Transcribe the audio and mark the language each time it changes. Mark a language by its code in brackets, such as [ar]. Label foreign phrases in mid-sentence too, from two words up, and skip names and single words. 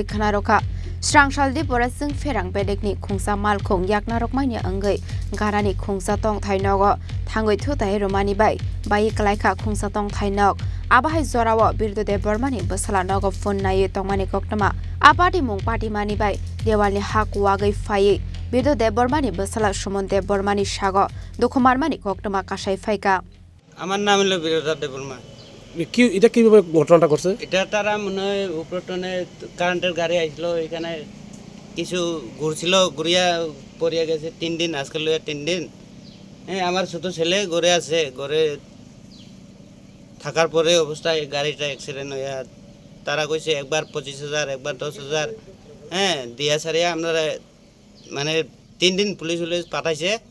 [trp] khana roka Srangsal Diboro ChwngpherangBedekni Khungsa Malkhung yakna Rwmani engai garani Khungsa tongthainok thangoi Thuthaiwi Rwmani Bawi Kwlaikha Khungsa tongthainok Abahai Zorawa birdo Diboro basala nogo phone naye tongmani koktama apati mung party mani bai dewalni hak wagai faye birdo Diboro basala Sumon Diboro sago dokumar mani koktama kasai faika [bn] আমার নাম হলো বিরোধা দেববর্মা কি এটা কিভাবে ঘটনাটা করছে এটা তারা মনে হয় উপরটনে কারেন্টের গাড়ি আইছিল এখানে কিছু ঘুরছিল ঘুরিয়া পড়িয়া গেছে 3 দিন আজকে লইয়া 3 দিন হ্যাঁ আমার ছোট ছেলে ঘরে আছে ঘরে থাকার পরে অবস্থায় গাড়িটা অ্যাক্সিডেন্ট হইয়া তারা কইছে একবার 25,000 একবার 10,000 হ্যাঁ দিয়া সারিয়া আমরা মানে 3 দিন পুলিশ পাঠাইছে